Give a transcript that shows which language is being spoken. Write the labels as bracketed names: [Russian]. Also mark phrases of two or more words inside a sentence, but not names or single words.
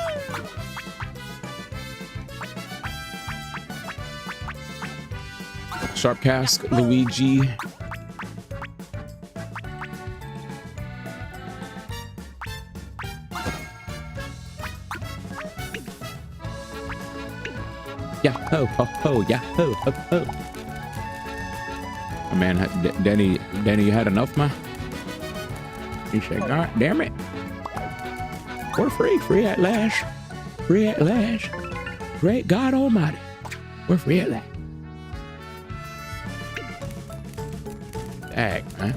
[English] Sharp Cask, Luigi. Yeah, ho, ho, ho, yeah, ho, ho, ho. Oh, man, Danny, you had enough, man? He said, God damn it. We're free at last. Free at last. Great God Almighty. We're free at last. Dang, man.